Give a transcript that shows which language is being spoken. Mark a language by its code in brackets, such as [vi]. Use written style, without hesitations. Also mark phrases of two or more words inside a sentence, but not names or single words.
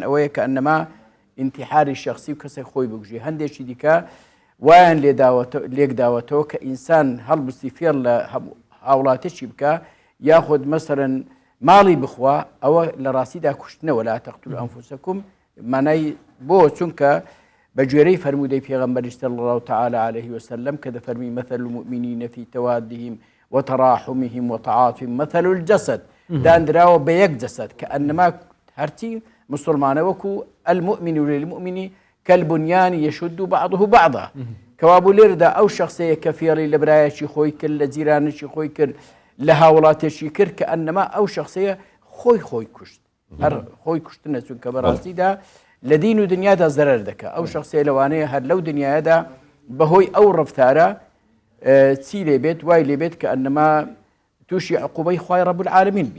[ckb] ئەوەیە کە ئەنەما انتحاری شخصی و کەسێک خۆی بکوژێ هەندێکی دیکە وایان لێکداوەتەوە کە ئینسان هەڵبستی فێر لە هاوڵاتێکی بکە یاخود مەسەرەن ماڵی بخوا ئەوە لە ڕاستیدا کوشتنەوە [ar] لا تەقتولوا [ckb] ئەنفوسەکم مانای بۆ چونکە بە گوێرەی فەرمودەی پێغەمبەری [ar] صلی الله تعالی عليه وسلم [ckb] کە دەفەرمی [ar] مثل المؤمنین فی توادهم وتراحمهم وتعاطفهم مثل الجسد [ckb] دانراوە بە یەک جەسەد کە ئەنما هەرچی مسلمانە وەکو [ar] المؤمن للمؤمن كالبنيان يشد بعضه بعضا [ckb] كوابو لێرەدا ئەو شخصەیە کە فێڵی لە برایەکی خۆی کرد لە جیرانێکی خۆی کرد لە هاوڵاتێکی کرد کە ئەنەما ئەو شخصەیە خۆی کوشت هەر خۆی کوشتنە چونکە بەڕاستیدا لە دین و دنیادا زەرەر دەکە ئەو شخصەیە لەوانەیە هەر لەو دنیادا بەهۆی ئەو ڕەفتارە چی لێبێت وای لێبێت کە ئەنەما تووشی عقوبەی خوای [ar] رب العالمین [ckb] بیت